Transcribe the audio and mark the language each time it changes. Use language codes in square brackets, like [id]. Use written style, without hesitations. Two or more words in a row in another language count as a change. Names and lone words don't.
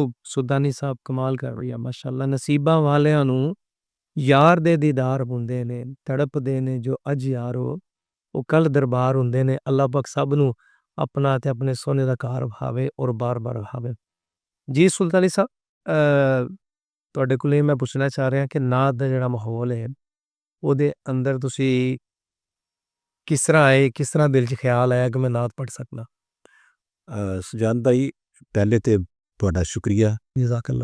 [ur] سلطانی صاحب کمال کر رہی ہے [pa] माशाअल्लाह। ਨਸੀਬਾਂ ਵਾਲੀਆਂ ਨੂੰ ਯਾਰ ਦੇ ਦੀਦਾਰ ਹੁੰਦੇ ਨੇ, ਤੜਪਦੇ ਨੇ ਜੋ ਅੱਜ ਯਾਰੋ ਉਹ ਕੱਲ੍ਹ ਦਰਬਾਰ ਹੁੰਦੇ ਨੇ। अल्लाह पाक सब नूं अपना ते अपने सोने दा घर भावे और बार बार भावे। जी सुल्तानी साहब, ਤੁਹਾਡੇ ਕੋਲ ਇਹ ਮੈਂ ਪੁੱਛਣਾ ਚਾਹ ਰਿਹਾ ਕਿ ਨਾਤ ਦਾ ਜਿਹੜਾ ਮਾਹੌਲ ਹੈ ਉਹਦੇ ਅੰਦਰ ਤੁਸੀਂ ਕਿਸ ਤਰ੍ਹਾਂ ਆਏ, ਕਿਸ ਤਰ੍ਹਾਂ ਦਿਲ 'ਚ ਖਿਆਲ ਆਇਆ ਕਿ ਮੈਂ ਨਾਤ ਪੜ੍ਹ ਸਕਦਾ? ਸੁਜਾਨ ਭਾਈ, ਪਹਿਲੇ ਤੇ ਤੁਹਾਡਾ ਸ਼ੁਕਰੀਆ ਜਜ਼ਾਕੱਲਾ।